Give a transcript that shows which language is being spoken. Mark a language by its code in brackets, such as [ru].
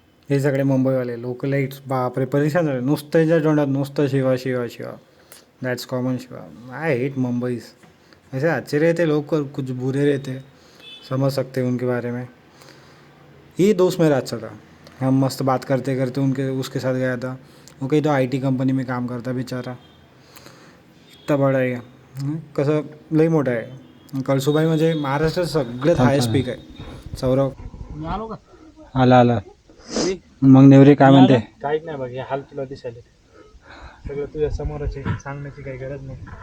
[mr] हे सगळे मुंबईवाले लोकलाइट्स बापरे परेशान झाले. नुसतं याच्या तोंडात नुसतं Shiva Shiva Shiva. [en] That's common Shiva. I hate Mumbai. [hi] ऐसे अच्छे रहते लोग, कुछ बुरे रहते, समझ सकते हैं उनके बारे में. ये दोस्त मेरा अच्छा था. हम मस्त बात करते करते उसके साथ गया था. वो कहीं तो IT कंपनी में काम करता बेचारा. इतना बड़ा [mr] आहे. कसं लई मोठा आहे. कळसुबाई म्हणजे महाराष्ट्रात सगळ्यात हायस्ट पीक आहे. सौरभ आला आला. मग नेवरे काय म्हणते? काहीच नाही बघ, हे हाल तुला दिसायले सगळं तुझ्या समोरच आहे, सांगण्याची काही गरज नाही.